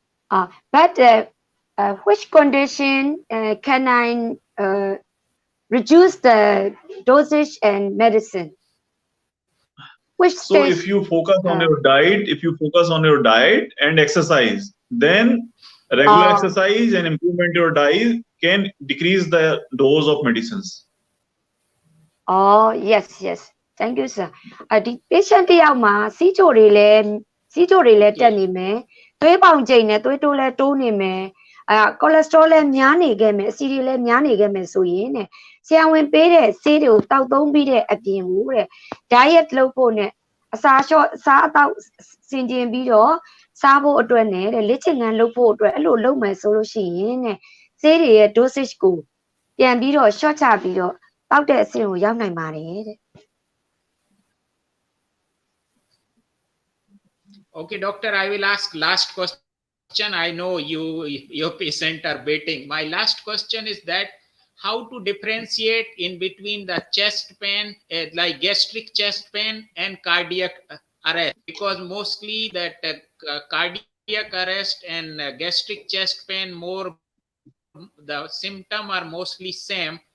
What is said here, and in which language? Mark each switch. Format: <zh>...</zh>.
<en>But which condition can I reduce the dosage and medicine? So if you focus on your diet, and exercise, then regular exercise and improvement your diet can decrease the dose of medicines. Oh yes. Thank you, sir. The patient</en> <my>တယောက်မှာစီးချိုတွေလည်းတက်နေမယ်သွေးပေါင်ချိန်နဲ့သွေးတိုးလည်းတိုးနေမယ်cholesterol လည်းများနေခဲ့မယ်အဆီတွေလည်းများနေခဲ့မယ်ဆိုရင်တဲ့ဆရာဝန်ပေးတဲ့ဆေးတွေကိုတောက်သုံးပြီးတဲ့အပြင်ကိုတဲ့ diet လုပ်ဖို့နဲ့အစာလျှော့စားအသောက်စင်ကြင်ပြီးတော့စားဖို့အတွက်နဲ့တဲ့လေ့ကျင့်ခန်းလုပ်ဖို့အတွက်အဲ့လိုလုပ်မယ်ဆိုလို့ရှိရင်တဲ့ဆေးတွေရဲ့ dosage ကိုပြန်ပြီးတော့ short ချပြီးတော့တောက်တဲ့အဆင့်ကိုရောက်နိုင်ပါတယ်တဲ့</my> <en>Okay, doctor, I will ask last question. I know your patient are waiting. My last question is that how to differentiate in between the chest pain, like gastric chest pain and cardiac arrest, because mostly that cardiac arrest and gastric chest pain the symptom are mostly same.</en>